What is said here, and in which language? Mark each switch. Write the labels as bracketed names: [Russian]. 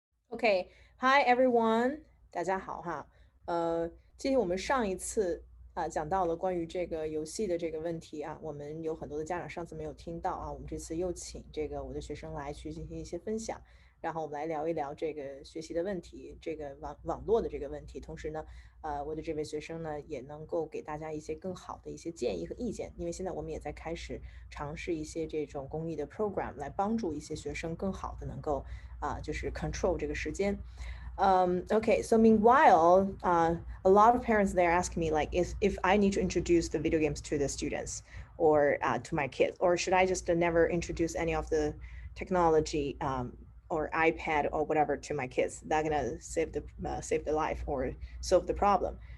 [English] Okay, hi everyone， [Chinese] 大家好哈。其实我们上一次讲到了关于这个游戏的这个问题啊，我们有很多的家长上次没有听到啊，我们这次又请这个我的学生来去进行一些分享，然后我们来聊一聊这个学习的问题，这个网络的这个问题。同时呢，我的这位学生呢也能够给大家一些更好的一些建议和意见，因为现在我们也在开始尝试一些这种公益的 program 来帮助一些学生更好的能够就是 control 这个时间。 [English] Okay, so meanwhile, a lot of parents they're asking me like if I need to introduce the video games to the students or to my kids, or should I just never introduce any of the technology or iPad or whatever to my kids? That gonna save the life or solve the problem.